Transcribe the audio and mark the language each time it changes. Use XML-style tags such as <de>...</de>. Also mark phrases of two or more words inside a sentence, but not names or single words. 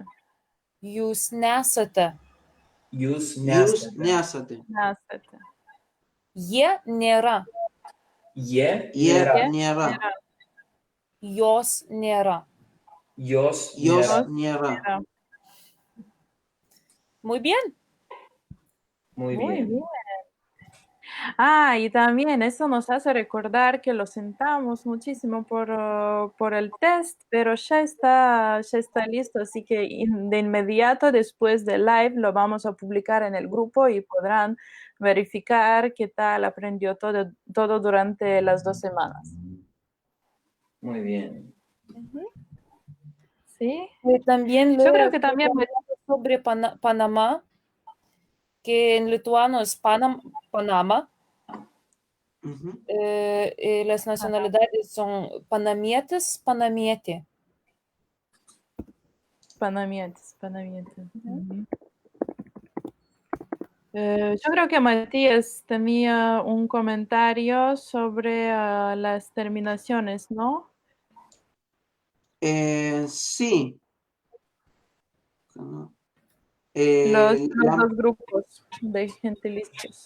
<lt>Jūs nesate. Jūs Jūs nesate. nesate. Jie nėra. Jie Jie nėra. nėra. Jos nėra. Jos Jos nėra. nėra.</lt> <es>Muy bien. Muy bien. Y también eso nos hace recordar que lo sentamos muchísimo por el test, pero ya está listo, así que de inmediato después del live lo vamos a publicar en el grupo y podrán verificar qué tal aprendió todo durante las 2 semanas. Muy bien. Sí. También yo creo que también sobre Panamá, que en lituano es Panama. Las nacionalidades son</es> <lt>panamietis, panamietė.</lt> <es>Panamietis. Yo creo que Matías tenía un comentario sobre las terminaciones, ¿no? Sí. Los dos grupos de gentilicios.</es>